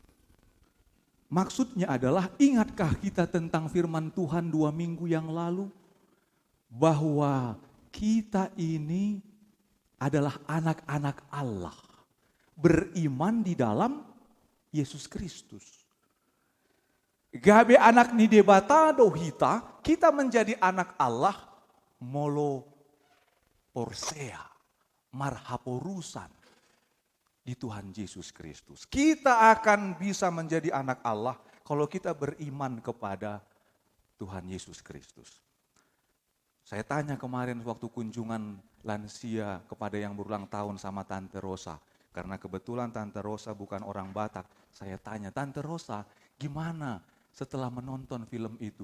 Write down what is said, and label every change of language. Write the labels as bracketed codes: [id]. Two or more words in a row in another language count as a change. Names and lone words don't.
[id] Maksudnya adalah, ingatkah kita tentang firman Tuhan 2 minggu yang lalu? Bahwa kita ini adalah anak-anak Allah. Beriman di dalam Yesus Kristus. [bbc] Gabe anak ni debata dohita, [id] kita menjadi anak Allah [bbc] molo porsea, marhaporusan [id] di Tuhan Yesus Kristus. Kita akan bisa menjadi anak Allah kalau kita beriman kepada Tuhan Yesus Kristus. Saya tanya kemarin waktu kunjungan lansia kepada yang berulang tahun sama Tante Rosa. Karena kebetulan Tante Rosa bukan orang Batak. Saya tanya, Tante Rosa gimana setelah menonton film itu?